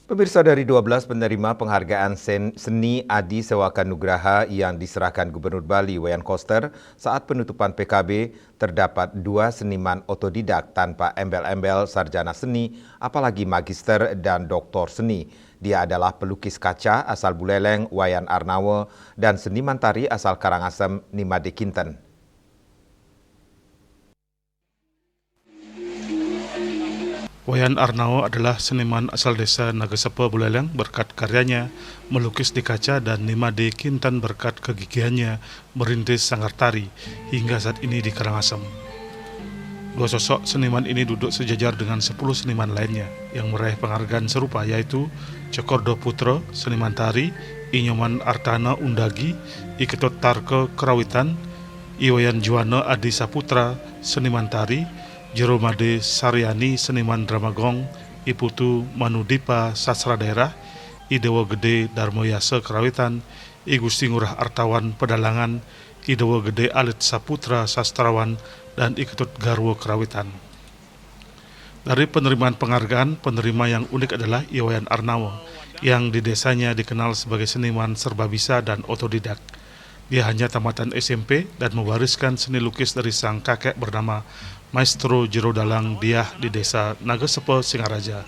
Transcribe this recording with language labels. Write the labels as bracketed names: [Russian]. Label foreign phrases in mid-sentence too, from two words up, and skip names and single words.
[Indonesian] Pemirsa, dari 12 penerima penghargaan seni Adi Sewaka Nugraha yang diserahkan Gubernur Bali Wayan Koster saat penutupan PKB, terdapat 2 seniman otodidak tanpa embel-embel sarjana seni, apalagi magister dan doktor seni. Dia adalah pelukis kaca asal Buleleng Wayan Arnawa dan seniman tari asal Karangasem Nimade Kinten. Wayan Arnawa adalah seniman asal desa Nagesepe Buleleng berkat karyanya melukis di kaca dan Nimade Kinten berkat kegigihannya merintis sanggar tari hingga saat ini di Karangasem. Dua sosok seniman ini duduk sejajar dengan 10 seniman lainnya yang meraih penghargaan serupa, yaitu Cokordo Putro, seniman tari, Inyoman Artana Undagi, Iketut Tarke Kerawitan, Iwayan Juwana Adi Saputra, seniman tari, Jeromade Saryani, seniman dramagong, Iputu Manudipa Sastra Daerah, Idewo Gede Darmoyase Kerawitan, I Gusti Ngurah Artawan Pedalangan, Idewo Gede Alit Saputra Sastrawan, dan Iketut Garwo Kerawitan. Dari penerimaan penghargaan, penerima yang unik adalah Iwayan Arnawa, yang di desanya dikenal sebagai seniman serba bisa dan otodidak. Dia hanya tamatan SMP dan mewariskan seni lukis dari sang kakek bernama Maestro Jero Dalang Diah di desa Nagesepe, Singaraja.